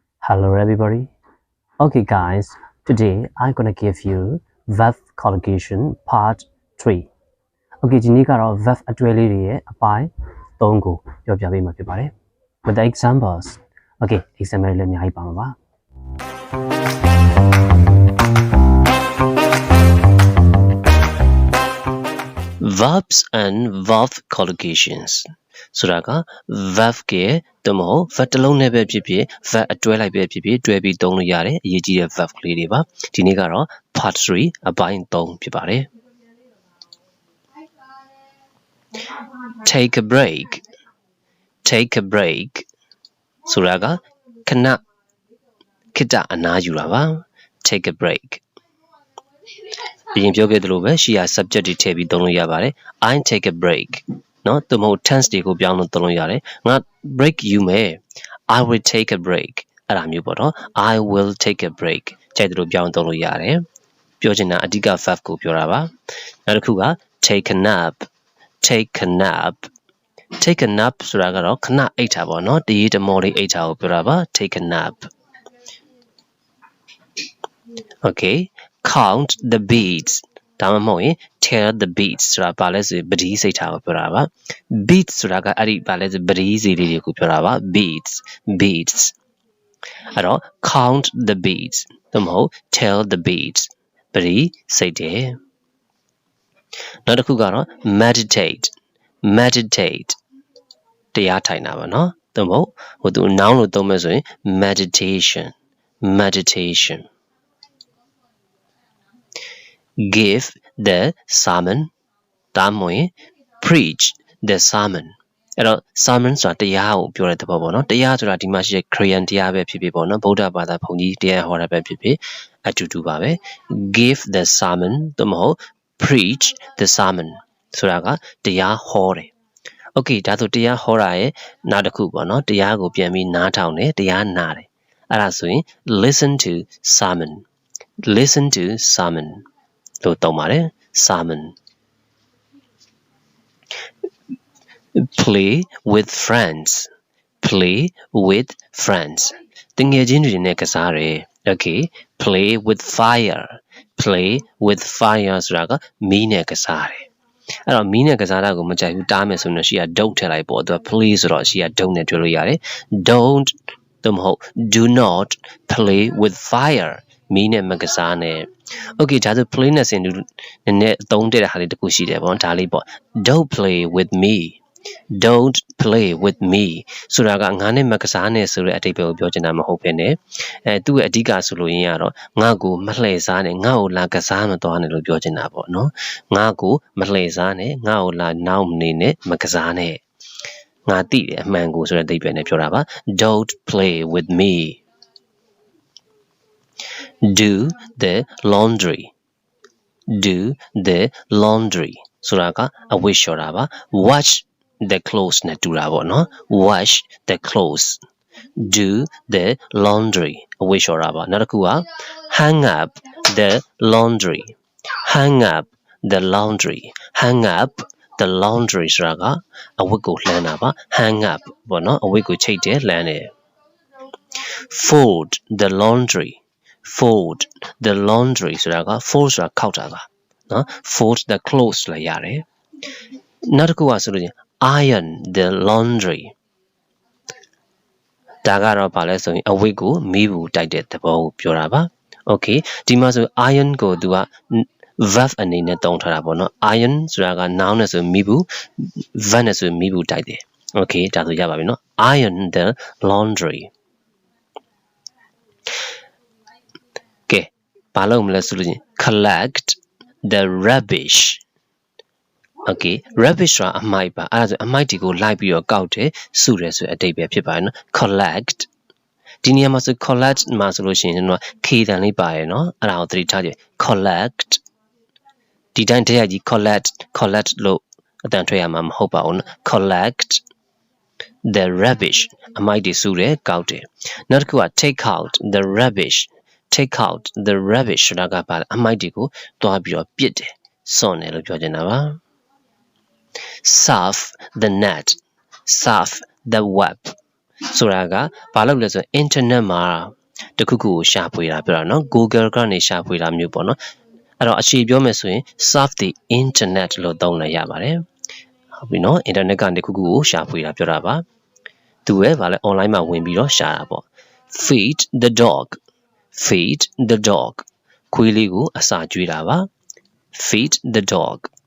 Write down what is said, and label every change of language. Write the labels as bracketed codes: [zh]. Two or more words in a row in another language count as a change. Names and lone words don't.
[en] Hello everybody. Okay guys, today I'm gonna give you Verb Collocation Part 3. [my] Okay, ဒီနေ့ကတော့ verb အတွဲလေးတွေရဲ့အပိုင်း3ကိုပြောပြပေးမှာဖြစ်ပါတယ် [en] With the examples. [my] Okay, example လည်းအများကြီးပါမှာပါ [en] Verbs and verb collocations. [my] ဆိုတာက verb ကတမဟုတ် verb တစ်လုံးနဲ့ပဲဖြစ်ဖြစ် verb အတွဲလိုက်ပဲဖြစ်ဖြစ်တွဲပြီးသုံးလို့ရတယ်အရေးကြီးတဲ့ verb ကလေးတွေပါဒီနေ့ကတော့ part 3အပိုင်း3ဖြစ်ပါတယ် [en] Take a break. Take a break. [my] ဆိုတာကခဏခေတ္တအနားယူတာပါ [en] Take a break. [my] အရင်ပြောခဲ့သလိုပဲရှေ့က subject တွေထည့်ပြီးသုံးလို့ရပါတယ် [en] I take a break [my] နော်တမဟုတ် tense တွေကိုပြောင်းလို့သုံးလို့ရတယ်ငါ break ယူမယ် [en] I will take a break [my] အဲ့ဒါမျိုးပေါ့နော် [en] I will take a break [my] ကြိုက်သလိုပြောင်းသုံးလို့ရတယ်ပြောချင်တာအဓိက verb ကိုပြောတာပါနောက်တစ်ခုက [en] take a nap take a nap take a nap [my] ဆိုတာကတော့ခဏအိပ်တာပေါ့နော်တရေတမောလေးအိပ်တာကိုပြောတာပါ [en] take a nap okay count the beats [my] ဒါမှမဟုတ်ရင် [en] tell the beats [my] ဆိုတာဘာလဲဆိုပတိစိတ်ထားကိုပြောတာပါ beats ဆိုတာကအဲ့ဒီဘာလဲဆိုပတိစီလေးတွေကိုပြောတာပါ beats အဲ့တော့ [en] count the beats [my] ဒါမှမဟုတ် [en] tell the beats [my] ပတိစိတ်တယ်နောက်တစ်ခုကတော့ meditate တရားထိုင်တာပါနော်ဒါမှမဟုတ်ဟိုသူ noun လို့သုံးမယ်ဆိုရင် [en] meditation give the sermon [my] ဒါမှမဟုတ် [en] preach the sermon [my] အဲ့တော့ sermon ဆိုတာ တရားကိုပြောတဲ့သဘောပေါ့နော်တရားဆိုတာဒီမှာရှိတဲ့ Korean တရားပဲဖြစ်ဖြစ်ပေါ့နော်ဗုဒ္ဓဘာသာဘုန်းကြီးတရားဟောတာ ပဲဖြစ်ဖြစ်အတူတူပါပဲ [en] give the sermon [my] ဒါမှမဟုတ် [en] preach the sermon [my] ဆိုတာကတရားဟောတယ် okay ဒါဆိုတရားဟောတာရဲ့နောက်တစ်ခုပေါ့နော်တရားကိုပြန်ပြီးနားထောင်တယ်တရားနာတယ်အဲ့ဒါဆိုရင် [en] listen to sermon [my] လို့သုံးပါတယ် [en] sermon play with friends [my] တငယ်ချင်းတွေနဲ့ကစားတယ် [en] okay play with fire [my] ဆိုတာကမီးနဲ့ကစားတယ်အဲ့တော့မီးနဲ့ကစားတာကိုမကြိုက်ဘူးတားမယ်ဆိုရင်ရှေ့က don't ထည့်လိုက်ပေါ့သူက play ဆိုတော့ရှေ့က don't နဲ့တွေ့လို့ရတယ် don't သို့မဟုတ် [en] do not play with fire [my] မီးနဲ့မကစားနဲ့ okay ဒါဆို play နဲ့ဆင်တူနည်းနည်းအသုံးတည့်တဲ့ဟာလေးတစ်ခုရှိတယ်ပေါ့ဒါလေးပေါ့ [en] don't play with me [my] ဆိုတာကငါနဲ့မကစားနဲ့ဆိုတဲ့အဓိပ္ပာယ်ကိုပြောချင်တာမဟုတ်ဘဲနဲ့သူ့ရဲ့အဓိကဆိုလို့ရင်းကတော့ငါ့ကိုမလှည့်စားနဲ့ငါ့ကိုလာကစားမသွားနဲ့လို့ပြောချင်တာပေါ့နော်ငါ့ကိုမလှည့်စားနဲ့ငါ့ကိုလာနောက်နေနဲ့မကစားနဲ့ငါသိတယ်အမှန်ကိုဆိုတဲ့အဓိပ္ပာယ်နဲ့ပြောတာပါ [en] don't play with me do the laundry [my] ဆိုတာကအဝတ်လျှော်တာပါ [en] wash the clothes [my] နဲ့တူတာပေါ့နော် [en] wash the clothes do the laundry [my] အဝတ်လျှော်တာပါနောက်တစ်ခုက [en] hang up the laundry [my] ဆိုတာကအဝတ်ကိုလှမ်းတာပါ [en] hang up [my] ပေါ့နော်အဝတ်ကိုချိတ်တယ်လှမ်းတယ် [en] fold the laundry [my] ဆိုတာက fold ဆိုတာခောက်တာပါနော် [en] fold the clothes [my] လည်းရတယ်နောက်တစ်ခုကဆိုလို့ချင်း [en] iron the laundry [my] ဒါကတော့ဗာလဲဆိုရင်အဝတ်ကိုမီးဘူးတိုက်တဲ့သဘောကိုပြောတာပါ okay ဒီမှာဆို iron ကိုသူက verb အနေနဲ့သုံးထားတာပေါ့နော် iron ဆိုတာက noun နဲ့ဆိုမီးဘူး verb နဲ့ဆိုမီးဘူးတိုက်တယ် okay ဒါဆိုရပါပြီနော် [en] iron the laundry [my] ကဲဘာလုပ်မလဲဆိုလို့ချင်း [en] collect the rubbish [my] okay rubbish ဆိုတာအမိုက်ပါအဲ့ဒါဆိုအမိုက်တွေကိုလိုက် ပြီးတော့ကောက်တယ်စုတယ်ဆိုတဲ့အဓိပ္ပာယ်ဖြစ်ပါတယ်နော် collect ဒီနေရာမှာဆို collect မှာဆိုလို့ရှိရင်တော့ k တန်လေးပါတယ်နော်အဲ့ဒါကိုသတိထားကြည့် collect ဒီတိုင်းတည်းရကြီး collect လို့အတန်ထွက်ရမှာမဟုတ်ပါဘူးနော် [en] collect the rubbish [my] အမိုက်တွေစုတယ်ကောက်တယ်နောက်တစ်ခုက [en] take out the rubbish [my] ဆိုတာကပါအမိုက်တွေကိုတွားပြီးတော့ပစ်တယ်စွန့်တယ်လို့ပြောချင်တာပါ [en] surf the web [my] ဆိုတာကဘာလို့လဲဆိုရင် internet မှာတ ခုခုကိုရှာဖွေတာပြောတာနော် Google ကနေရှာဖွေတာမျိုးပေါ့နော်အဲ့တော့အခြေပြောမယ်ဆိုရင် [en] surf the internet [my] လို့သုံးလိုက်ရပါတယ်ဟုတ်ပြီနော် internet ကနေတခုခုကိုရှာဖွေတာပြောတာပါသူရဲ့ဗာလဲ online မှာဝင်ပြီးတော့ရှာတာပေါ့ [en] feed the dog feed the dog [my] ခွေးလေးကိုအစာကျွေးတာပါ [en] feed the dog